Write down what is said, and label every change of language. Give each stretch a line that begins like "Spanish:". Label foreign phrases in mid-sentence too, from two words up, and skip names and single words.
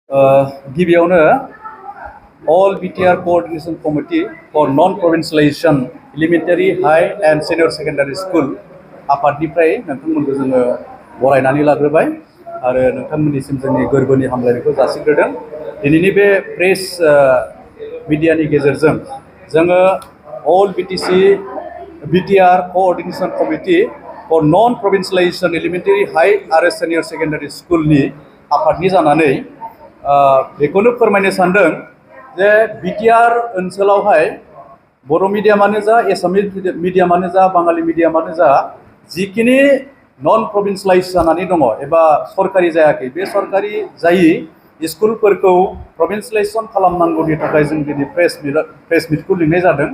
Bodo: गिबियावनो All BTR Coordination Committee for Non-Provincialization Elementary, High and Senior Secondary School आफादनिफ्राय नोंथांमोनखौ जोङो बरायनानै लाग्रोबाय आरो नोंथांमोननिसिम जोंनि गोरबोनि हामलायनायखौ जासिग्रोदों। दिनैनि बे प्रेस मिडियानि गेजेरजों जोङो All BTR Coordination Committee for Non-Provincialization Elementary, High आरो Senior Secondary School नि आफादनि जानानै बेखौनो फोरमायनो सानदों जे बिटिआर ओनसोलावहाय बर' मिडियामानो जा एसामिस मिडियामानो जा बाङालि मिडियामानो जा जिखिनि
English: non provincialize
Bodo: जानानै दङ एबा सरकारि जायाखै बे सरकारि जायि स्कुलफोरखौ प्रभिन्सियलाइजेसन खालामनांगौनि थाखाय जों दिनै प्रेस मिटखौ लिंनाय जादों।